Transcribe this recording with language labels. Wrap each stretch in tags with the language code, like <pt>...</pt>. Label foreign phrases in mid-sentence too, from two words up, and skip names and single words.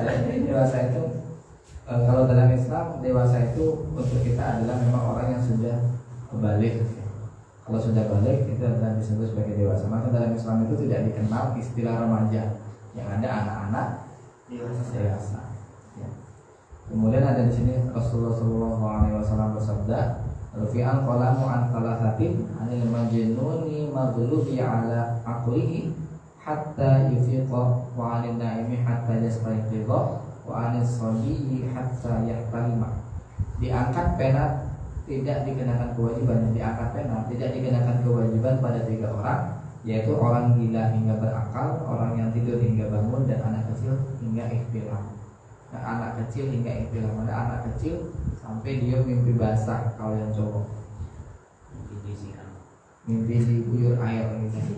<id>Dewasa itu kalau dalam Islam dewasa itu untuk kita adalah memang orang yang sudah balik. Kalau sudah balik itu adalah disebut sebagai dewasa. Maka dalam Islam itu tidak dikenal istilah remaja. Yang ada anak-anak dewasa. Ya. Kemudian ada di sini Rasulullah SAW bersabda,</id> <ar>رفع القلم عن ثلاثة عن المجنون مغلوب على عقله حتى يفيق وعن النائم حتى يستيقظ وعن الصبي حتى يحتلم.</ar> <id>Diangkat pena tidak dikenakan kewajiban, diangkat pena tidak dikenakan kewajiban pada 3 orang, yaitu orang gila hingga berakal, orang yang tidur hingga bangun, dan anak kecil hingga ihtilam. Nah, anak kecil hingga ihtilam, ada anak kecil sampai dia mimpi basah kalau yang cowok, mimpi diguyur air gitu.</id>